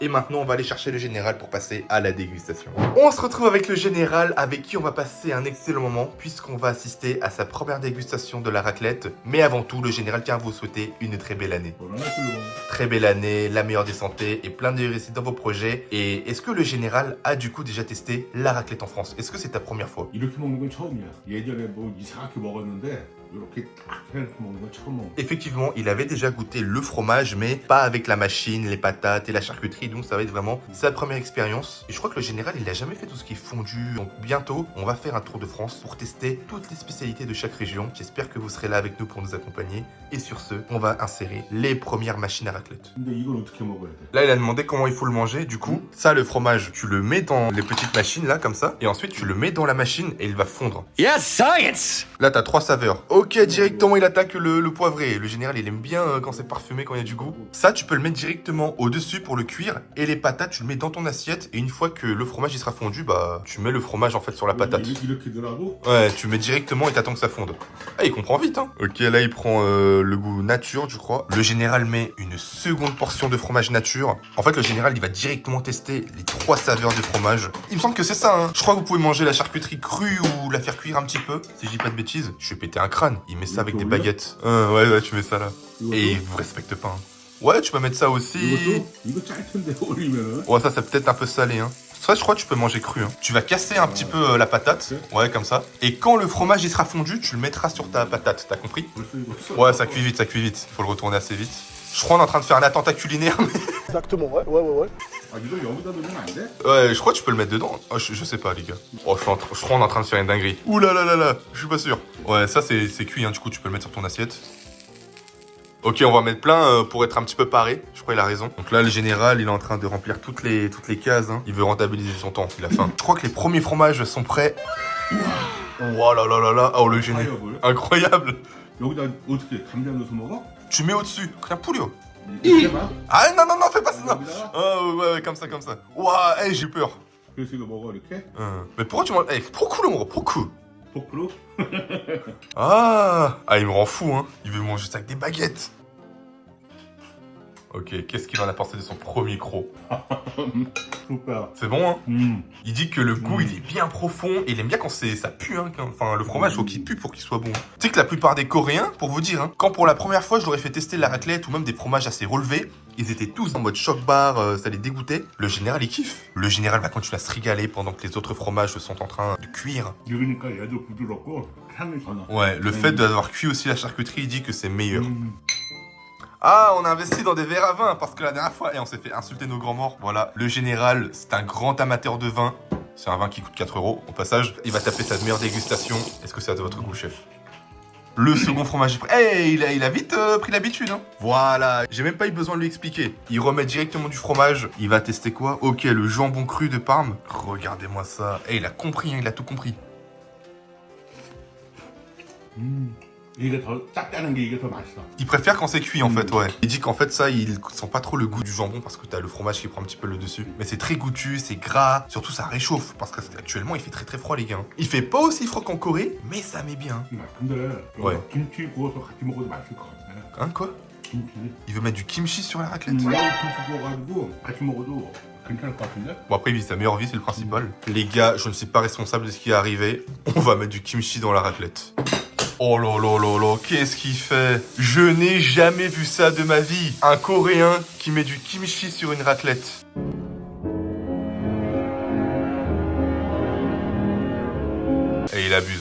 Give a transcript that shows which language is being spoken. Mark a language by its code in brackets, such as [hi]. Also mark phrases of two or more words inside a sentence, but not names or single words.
[fr] Et maintenant, on va aller chercher le général pour passer à la dégustation. On se retrouve avec le général, avec qui on va passer un excellent moment, puisqu'on va assister à sa première dégustation de la raclette. Mais avant tout, le général tient à vous souhaiter une très belle année. Très belle année, la meilleure des santé et plein de réussites dans vos projets. Et est-ce que le général a du coup déjà testé la raclette en France? Est-ce que c'est ta première fois? [ko] 이렇게 먹는 건 처음이야. 예전에 뭐 이상하게 먹었는데 이렇게 딱 해놓고 먹는 건 처음 먹어. [fr] Effectivement, il avait déjà goûté le fromage, mais pas avec la machine, les patates et la charcuterie. Donc ça va être vraiment sa première expérience. Et je crois que le général, il n'a jamais fait tout ce qui est fondu. Donc bientôt, on va faire un tour de France pour tester toutes les spécialités de chaque région. J'espère que vous serez là avec nous pour nous accompagner. Et sur ce, on va insérer les premières machines à raclette. [ko] 근데 이걸 어떻게 먹어야 돼? [fr] Là, il a demandé comment il faut le manger. Du coup, ça, le fromage, tu le mets dans les petites machines là, comme ça. Et ensuite, tu le mets dans la machine et il va fondre. [en] Yes, science! [fr] Là, t'as 3 saveurs. Ok, directement, il attaque le poivré. Le général, il aime bien quand c'est parfumé, quand il y a du goût. Ça, tu peux le mettre directement au-dessus pour le cuire. Et les patates, tu le mets dans ton assiette. Et une fois que le fromage, il sera fondu, bah, tu mets le fromage, en fait, sur la patate. [ko] 이렇게 넣으라고? [fr] Ouais, tu mets directement et t'attends que ça fonde. Ah, il comprend vite, hein. Ok, là, il prend le goût nature, je crois. Le général met une seconde portion de fromage nature. En fait, le général, il va directement tester les 3 saveurs de fromage. Il me semble que c'est ça, hein. Je crois que vous pouvez manger la charcuterie crue ou la faire cuire un petit peu. Si je dis pas de bêtises, je vais péter un crâne. Il met ça avec des baguettes. Ouais, tu mets ça là. Et il vous respecte pas, hein. Ouais, tu peux mettre ça aussi. [ko] 이거 짤 텐데 올리면은. [fr] Ouais, ça c'est peut-être un peu salé, hein. Ça, je crois que tu peux manger cru, hein. Tu vas casser un petit peu la patate. Ouais, comme ça. Et quand le fromage il sera fondu, tu le mettras sur ta patate. T'as compris? Ouais, ça cuit vite, ça cuit vite. Faut le retourner assez vite. Je crois qu'on est en train de faire un attentat culinaire, mais... Exactement, ouais. [ko] 아 이걸 여기다 넣으면 안 돼? [fr] Ouais, je crois que tu peux le mettre dedans. Oh, je sais pas, les gars. Oh, je crois qu'on est en train de faire une dinguerie. Ouh là là là là, je suis pas sûr. Ouais, ça c'est cuit, hein. Du coup, tu peux le mettre sur ton assiette. Ok, on va mettre plein pour être un petit peu paré. Je crois qu'il a raison. Donc là, le général, il est en train de remplir toutes les cases, hein. Il veut rentabiliser son temps, il a faim. Je crois que les premiers fromages sont prêts. Oh là là là là. Oh, le génie. Incroyable. [ko] 여기다 어떻게 감자 넣어서 먹어? [fr] Tu mets au-dessus. Rien poulet. [ko] 이렇게 해봐. [fr] Ah non, fais pas ça. Non. [ko] 여기다가 [fr] Ah ouais, comme ça. Ouah, hey, j'ai peur. [ko] 그래서 이거 먹어 이렇게? [fr] Mais pourquoi tu m'en... Hey, pourquoi le mot? Pourquoi? 100%? Ah, il me rend fou, hein. Il veut manger ça avec des baguettes. Ok, qu'est-ce qu'il en a pensé de son premier croc? super. C'est bon, hein. 음. Il dit que le goût, il est bien profond et il aime bien quand ça pue, hein. Enfin, le fromage, faut qu'il pue pour qu'il soit bon. Tu sais que la plupart des Coréens, pour vous dire, hein, quand pour la première fois, je leur ai fait tester la raclette ou même des fromages assez relevés, ils étaient tous en mode choc-bar, ça les dégoûtait. Le général, il kiffe. Le général va continuer à se régaler pendant que les autres fromages sont en train de cuire. [ko] 이러니까 얘도 부드럽고 향이 더 나. [fr] Ouais, le fait d'avoir cuit aussi la charcuterie, il dit que c'est meilleur. 음. Ah, on a investi dans des verres à vin parce que la dernière fois, on s'est fait insulter nos grands morts. Voilà, le général, c'est un grand amateur de vin. C'est un vin qui coûte 4 € au passage. Il va taper sa meilleure dégustation. Est-ce que c'est de votre goût, chef? Le second fromage est prêt. Hey, il a vite pris l'habitude, hein. Voilà, j'ai même pas eu besoin de lui expliquer. Il remet directement du fromage. Il va tester quoi? Ok, le jambon cru de Parme. Regardez-moi ça. Hey, il a compris, hein, il a tout compris. [ko] 이게 더 짭짤한 게 이게 더 맛있어. [fr] Il préfère quand c'est cuit en fait, ouais. Il dit qu'en fait ça, il sent pas trop le goût du jambon parce que t'as le fromage qui prend un petit peu le dessus. Mais c'est très goûtu, c'est gras, surtout ça réchauffe parce qu'actuellement il fait très très froid les gars. Il fait pas aussi froid qu'en Corée, mais ça met bien. [ko] 근데 [fr] Ouais. [ko] 김치 구워서 같이 먹어도 맛있을 것 같아. [fr] Hein quoi? [ko] 김치. [fr] Il veut mettre du kimchi sur la raclette. [ko] 김치 구워가지고 같이 먹어도 괜찮을 것 같은데? [fr] Bon après il vit sa meilleure vie, c'est le principal. Les gars, je ne suis pas responsable de ce qui est arrivé. On va mettre du kimchi dans la raclette. Oh là là là là, qu'est-ce qu'il fait? Je n'ai jamais vu ça de ma vie. Un Coréen qui met du kimchi sur une raclette. Et il abuse.